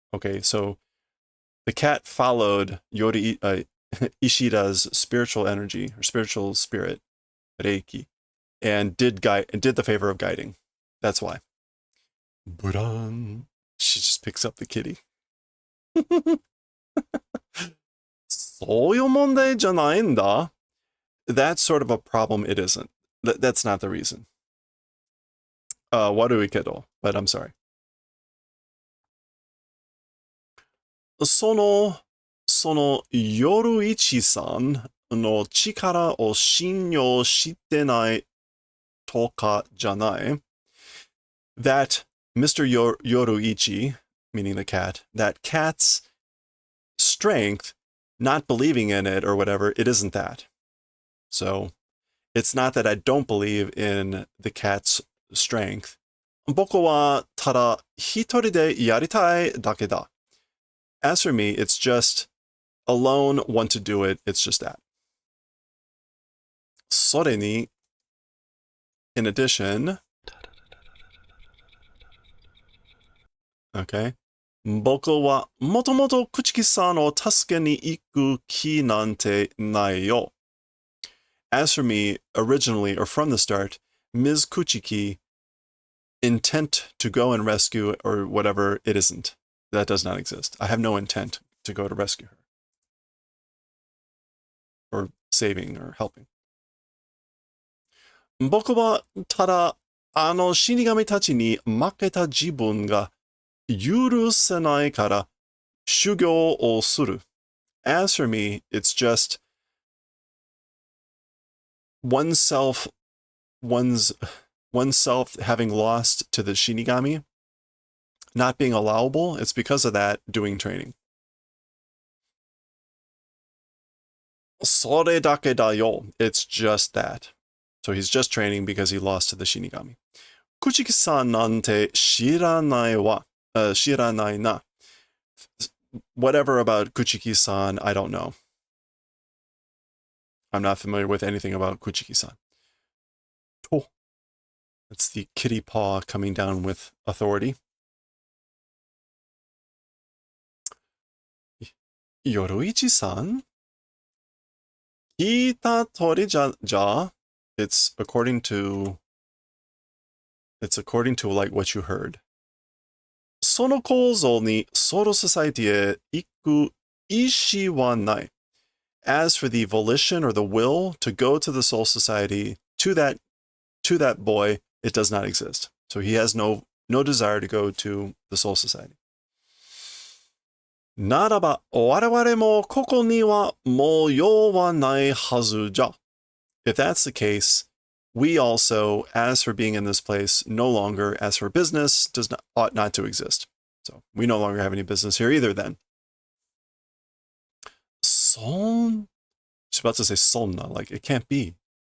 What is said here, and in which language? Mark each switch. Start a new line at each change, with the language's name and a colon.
English: Okay, so the cat followed Ishida's spiritual energy, or spiritual spirit, Reiki, and did the favor of guiding. That's why. Buran. She just picks up the kitty.
Japanese: そういう問題じゃないんだ.
English: That's sort of a problem it isn't. That's not the reason.
Japanese: Warui kedo,
English: but I'm sorry.
Japanese: そのYoruichi-sanの力を信用してないとかじゃない.
English: That Mr. Yoruichi, meaning the cat, that cat's strength, not believing in it or whatever, it isn't that. So it's not that I don't believe in the cat's strength.
Japanese: 僕はただ一人でやりたいだけだ.
English: As for me, it's just alone, want to do it. It's just that.
Japanese: sore ni,
English: in addition, okay,
Japanese: 僕はもともと朽木さんを助けに行く気なんてないよ.
English: As for me, originally or from the start, Ms. Kuchiki, intent to go and rescue or whatever, it isn't. That does not exist. I have no intent to go to rescue her. Or saving or helping.
Japanese: 僕はただあの死神たちに負けた自分が許せないから修行をする.
English: As for me, it's just oneself having lost to the Shinigami, not being allowable. It's because of that doing training.
Japanese: それだけだよ.
English: It's just that. So he's just training because he lost to the Shinigami.
Japanese: Kuchiki-san nante shiranai wa. Shiranai na.
English: Whatever about Kuchiki-san, I don't know. I'm not familiar with anything about Kuchiki-san. Oh. That's the kitty paw coming down with authority.
Japanese: Yoruichi-san? Kita tori ja.
English: It's according to like what you heard.
Japanese: その構造にソウルソサイティへ行く意思はない.
English: As for the volition or the will to go to the Soul Society, to that boy, it does not exist. So he has no desire to go to the Soul Society.
Japanese: ならば我々もここにはもう用はないはずじゃ.
English: If that's the case, we also, as for being in this place, no longer, as for business, ought not to exist. So we no longer have any business here either then. Son? She's about to say sonna, like it can't be.